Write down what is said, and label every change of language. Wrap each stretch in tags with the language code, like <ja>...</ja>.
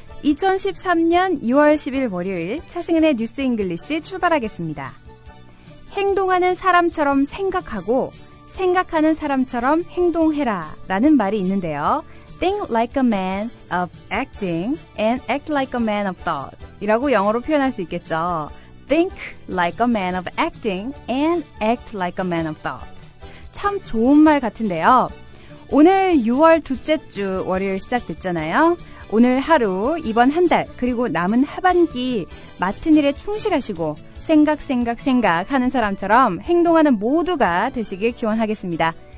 <ko>2013년 6월 10일 월요일 차승은의 뉴스 잉글리시 출발하겠습니다. 행동하는 사람처럼 생각하고 생각하는 사람처럼 행동해라 라는 말이 있는데요.</ko> <en>Think like a man of acting and act like a man of thought</en> <ko>이라고 영어로 표현할 수 있겠죠.</ko> <en>Think like a man of acting and act like a man of thought.</en> <ko>참 좋은 말 같은데요. 오늘 6월 둘째 주 월요일 시작됐잖아요. 오늘 하루, 이번 한 달, 그리고 남은 하반기 맡은 일에 충실하시고 생각 하는 사람처럼 행동하는 모두가 되시길 기원하겠습니다.</ko>